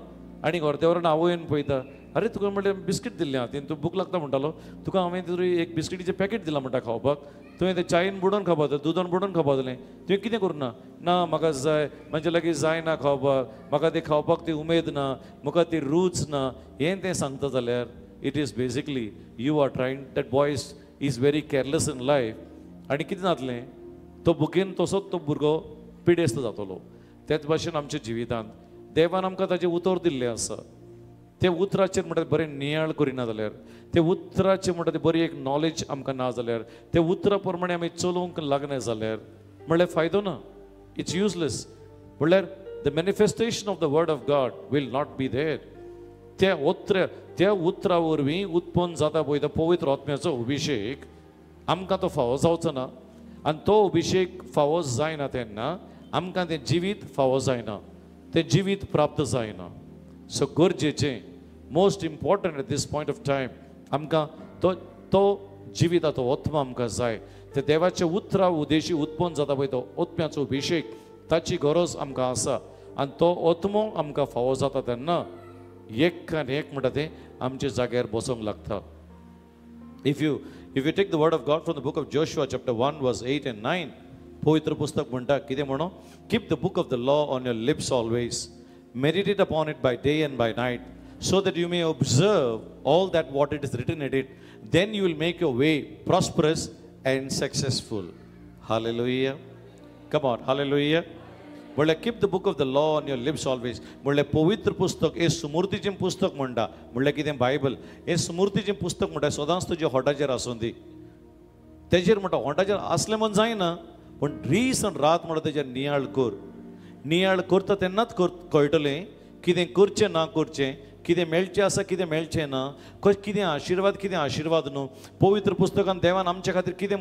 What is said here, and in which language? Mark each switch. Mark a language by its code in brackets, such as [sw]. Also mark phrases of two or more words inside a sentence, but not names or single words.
[kok] आनी घरतेवरान आवय येवन पळयता, अरे तुका म्हणलें बिस्कीट दिल्लें हातीन, तूं भूक लागता म्हणटालो, तुका हांवें तरी एक बिस्किटीचें पॅकेट दिलां म्हणटा खावपाक, तुवें तें चायेन बुडोवन खावपा जालें, दुदान बुडोवन खावपा जालें, तुवें कितें करूं ना म्हाका जाय, म्हणजे लागीं जायना खावपाक, म्हाका तें खावपाक ती उमेद ना, म्हाका ती रूच ना, हें तें सांगता जाल्यार [en] it is basically you are trying. That boy is very careless in life. [kok] आनी कितें जातलें, तो भुकेन तसोच तो भुरगो पिडेस्त जातलो. तेच भाशेन आमच्या जिवितांत देवान आमकां ताजें उतर दिल्लें आसा. ते उतराचेर म्हणटा बरें नियाळ करिना जाल्यार, ते उतराचेर म्हणटा ती बरी एक नॉलेज आमकां ना जाल्यार, ते उतरा प्रमाणे आमी चलोवंक लागना जाल्यार म्हणल्यार फायदो ना. [en] It's useless. म्हणल्यार the manifestation of the word of God will not be there. [kok] त्या उतरा वरवीं उत्पन्न जाता पळय तो पवित्र आत्म्याचो अभिषेक आमकां तो फावो जावचो ना आनी तो अभिषेक फावो जायना तेन्ना आमकां तें जिवीत फावो जायना तें जिवीत प्राप्त जायना सो गरजेचें [en] most important at this point of time [kok] आमकां तो जिविताचो आत्मा आमकां जाय ते देवाचे उतरा उदेशी उत्पन्न जाता पळय तो आत्म्याचो अभिषेक ताची गरज आमकां आसा आनी तो आत्मो आमकां फावो जाता तेन्ना एक म्हणटा तें आमच्या जाग्यार बसोंक लागता [en] If you take the word of God from the book of Joshua chapter 1 verse 8 and 9 [kok] पवित्र पुस्तक म्हणटा कितें म्हणो [en] keep the book of the law on your lips always meditate upon it by day and by night so that you may observe all that what it is written in it, then you will make your way prosperous and successful. Hallelujah. Come on, hallelujah. But keep the book of the law on your lips always. [kok] But पवित्र पुस्तक हे स्मृतीचें पुस्तक म्हणटा म्हणल्यार कितें बायबल हे स्मृतीचें पुस्तक म्हणटा सदांच तुज्या होटाचेर आसूं दी तेजेर म्हणटा होटाचेर असलें म्हण जायना पण दीस आनी रात म्हणटा तेजेर नियाळ करता तेन्नाच कळटलें कितें करचें ना करचें कितें मेळचें आसा कितें मेळचें ना कितें आशिर्वाद न्हू पवित्र पुस्तकान देवान आमचे खातीर कितें